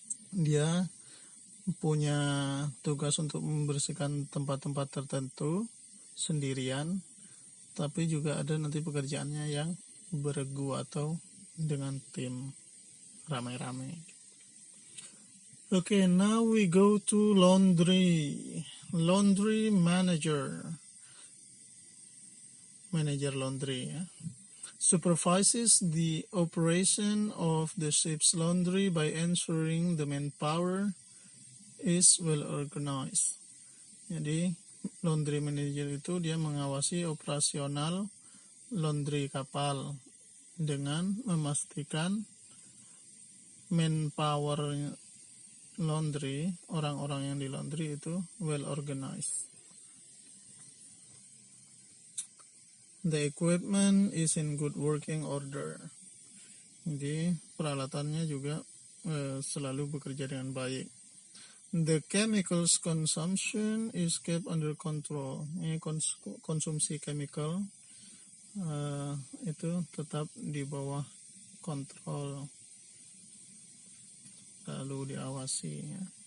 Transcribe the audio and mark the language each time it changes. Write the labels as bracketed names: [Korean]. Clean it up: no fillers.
[Indonesian] Dia punya tugas untuk membersihkan tempat-tempat tertentu sendirian, tapi juga ada nanti pekerjaannya yang beregu atau dengan tim ramai-ramai. [English] Okay, now we go to laundry. Laundry manager. Manager laundry supervises the operation of the ship's laundry by ensuring the manpower is well organized. [Indonesian] Jadi laundry manager itu dia mengawasi operasional laundry kapal dengan memastikan manpower laundry, orang-orang yang di laundry itu [English] well organized. The equipment is in good working order. [Indonesian] Jadi peralatannya juga selalu bekerja dengan baik. [English] The chemicals consumption is kept under control. [Indonesian] Ini konsumsi chemical itu tetap di bawah kontrol, lalu diawasi ya.